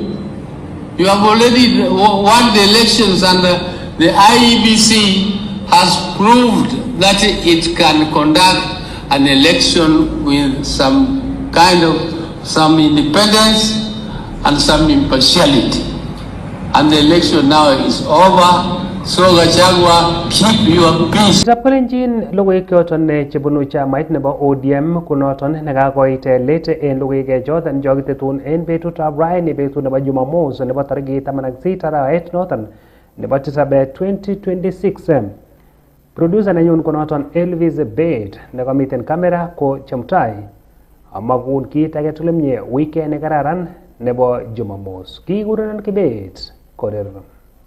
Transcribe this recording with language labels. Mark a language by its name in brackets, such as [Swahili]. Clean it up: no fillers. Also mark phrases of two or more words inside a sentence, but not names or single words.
[English] You have already won the elections, and the IEBC has proved that it can conduct an election with some independence and some impartiality. And the election now is over. So Gachagua, keep your peace. [Kalenjin] Chapolenjin logoiwek choton chebunu chamait nebo ODM kunoton nekakoit let en logoiwek choton chokitetun en betutab raini betut nebo Jumamos nebo tarikit 16 arawet noton nebo 7 2026. Producer nenyun kunoton Elvis Bed nekomiten kamera ko Chemutai. Amakun kit age tugul mie weekend nekararan nebo Jumamos. Kikurenon Kibet Korir.